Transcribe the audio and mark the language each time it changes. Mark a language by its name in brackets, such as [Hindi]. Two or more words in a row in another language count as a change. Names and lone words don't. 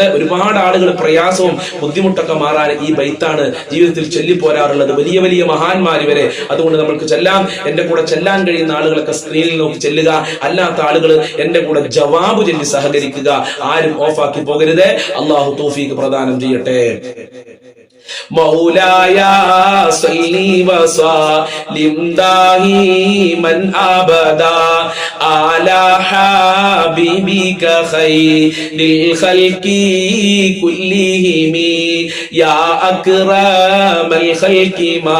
[Malayalam] ഒരുപാട് ആളുകൾ പ്രയാസവും ബുദ്ധിമുട്ടൊക്കെ മാറാൻ ഈ ബൈത്താണ് ജീവിതത്തിൽ ചൊല്ലിപ്പോരാറുള്ളത്, വലിയ വലിയ മഹാന്മാര് വരെ. അതുകൊണ്ട് നമ്മൾക്ക് ചെല്ലാം. എന്റെ കൂടെ ചെല്ലാൻ കഴിയുന്ന ആളുകളൊക്കെ സ്ക്രീനിൽ നോക്കി ചെല്ലുക, അല്ലാത്ത ആളുകൾ എന്റെ കൂടെ ജവാബ് ചൊല്ലി സഹകരിക്കുക. ആരും ഓഫാക്കി പോകരുത്. അള്ളാഹു തൗഫീഖ് പ്രദാനം ചെയ്യട്ടെ. [Arabic] مولاي صل وسلم دائما ابدا على حبيبك خير الخلق كلهم يا اكرم الخلق ما